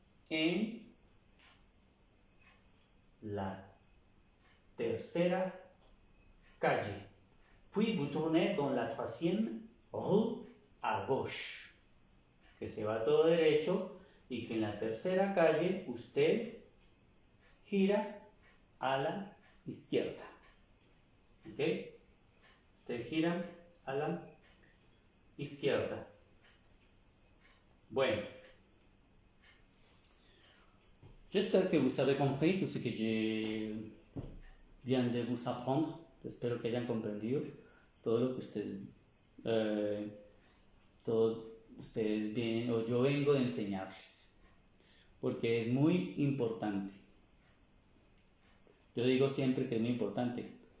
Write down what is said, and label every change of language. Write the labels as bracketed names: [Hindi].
[Spanish] En la tercera calle. [French] Puis vous tournez dans la troisième rue à gauche. [Spanish] Que se va todo derecho y que en la tercera calle usted gira a la izquierda. ¿Ok? Usted gira a la izquierda. Bueno. [French] J'espère que vous avez compris tout ce que je viens de vous apprendre. [Spanish] Espero que hayan comprendido todo lo que todos ustedes vienen o yo vengo de enseñarles. Porque es muy importante. Yo digo siempre que es muy importante.